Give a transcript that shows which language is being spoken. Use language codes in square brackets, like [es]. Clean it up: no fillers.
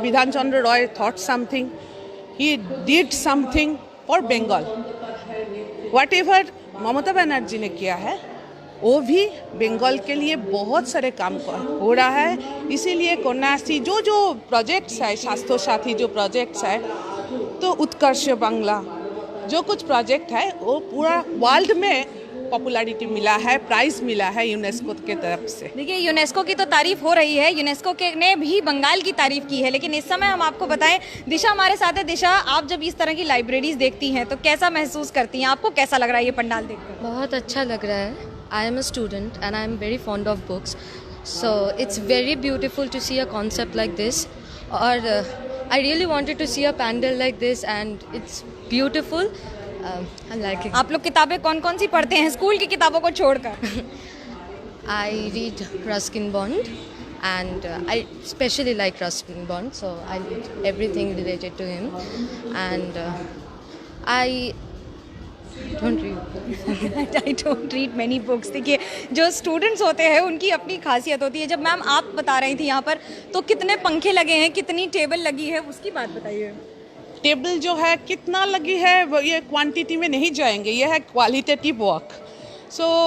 [en] Bidhan Chandra Roy thought something. He did something for Bengal. Whatever [hi] Mamata Banerjee ने किया है वो भी बंगाल के लिए बहुत सारे काम हो रहा है। इसीलिए कन्याश्री जो जो प्रोजेक्ट्स है, स्वास्थ्य साथी जो प्रोजेक्ट्स है, तो उत्कर्ष बांग्ला जो कुछ प्रोजेक्ट है वो पूरा वर्ल्ड में पॉपुलैरिटी मिला है, प्राइज मिला है यूनेस्को के तरफ से। देखिए यूनेस्को की तो तारीफ हो रही है, यूनेस्को के ने भी बंगाल की तारीफ की है, लेकिन इस समय हम आपको बताएं, दिशा हमारे साथ है। दिशा, आप जब इस तरह की लाइब्रेरीज देखती हैं तो कैसा महसूस करती हैं? आपको कैसा लग रहा है ये पंडाल देखकर? बहुत अच्छा लग रहा है। [en] I am a student and I am very fond of books, so it's very beautiful to see a concept like this, और I really wanted to see a pandal like this and it's beautiful. I like it. [hi] आप लोग किताबें कौन कौन सी पढ़ते हैं school की किताबों को छोड़कर? [en] I read Ruskin Bond and I especially like Ruskin Bond, so I read everything related to him, and I don't read. I don't read many books. [hi] देखिए जो स्टूडेंट्स होते हैं उनकी अपनी खासियत होती है। जब मैम आप बता रही थी यहाँ पर तो कितने पंखे लगे हैं, कितनी टेबल लगी है, उसकी बात बताइए। टेबल जो है कितना लगी है वो ये क्वांटिटी में नहीं जाएंगे, ये है क्वालिटेटिव वर्क। सो